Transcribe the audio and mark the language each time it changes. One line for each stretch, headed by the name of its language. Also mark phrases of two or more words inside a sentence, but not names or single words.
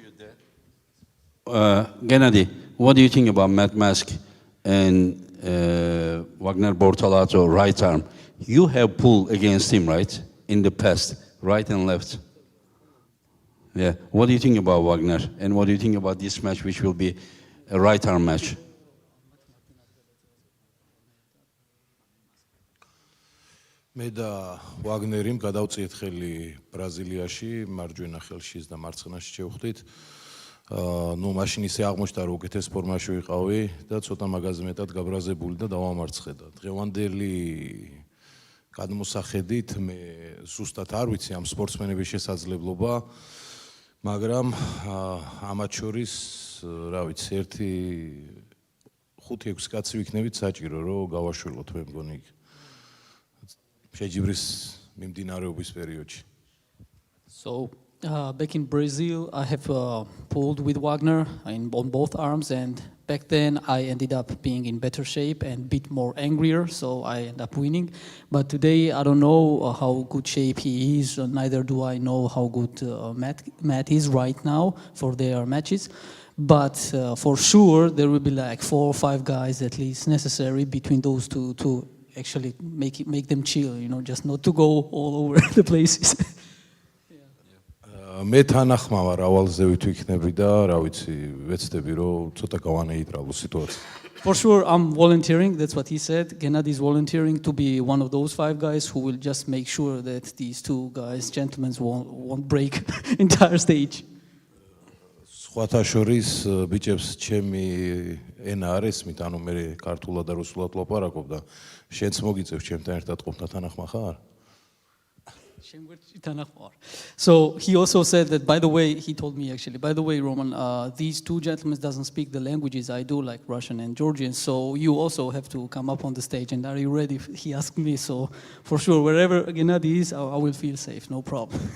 English: Gennady, what do you think about Matt Mask and Wagner Bortolato right arm? You have pulled against him, right? In the past, right and left. Yeah. What do you think about Wagner? And what do you think about this match, which will be a right arm match?
Georgian: მე და ვაგნერიმ გადავწიეთ ხელი ბრაზილიაში, მარჯვენა ხელშიც და მარცხნაშიც შევხვდით. ნუ მაშინ ისე აღმოჩნდა, რომ უკეთეს ფორმაში ვიყავი და ცოტა მაგაზე მეტად გაბრაზებული და დავამარცხე. დღევანდელი გადმოსახედით მე ზუსტად არ ვიცი ამ სპორტსმენების შესაძლებლობა, მაგრამ ამათ შორის, რა ვიცი, ერთი 5-6 კაცი ვიქნებით საჭირო, რომ გავაშველოთ, მე მგონი შეჯიბრის მიმდინარეობის პერიოდში.
English: So back in Brazil, I have pulled with Wagner on both arms, and back then I ended up being in better shape and a bit more angrier, so I end up winning. But today I don't know how good shape he is, neither do I know how good Matt is right now for their matches. But for sure there will be like 4 or 5 guys at least necessary between those two to actually make them chill, you know, just not to go all over the places.
Georgian: მე თანახმავა რავალზე ვითვიქნები და რა ვიცი, ვეცდები რომ ცოტა გავანეიტრალო სიტუაცია.
English: For sure I'm volunteering, that's what he said. Gennady is volunteering to be one of those 5 guys who will just make sure that these 2 guys, gentlemen, won't break entire stage.
Georgian: სხვათა შორის ბიჭებს ჩემი ენა არ ესმით, ანუ მე ქართულად და რუსულად ლაპარაკობ და შენც მოგიწევ ჩემთან ერთად ყოფნა თანახმა ხარ?
English: So he also said that, by the way, he told me actually, by the way, Roman, these 2 gentlemen doesn't speak the languages I do, like Russian and Georgian, so you also have to come up on the stage, and are you ready? He asked me, so for sure, wherever Gennady is, I will feel safe, no problem.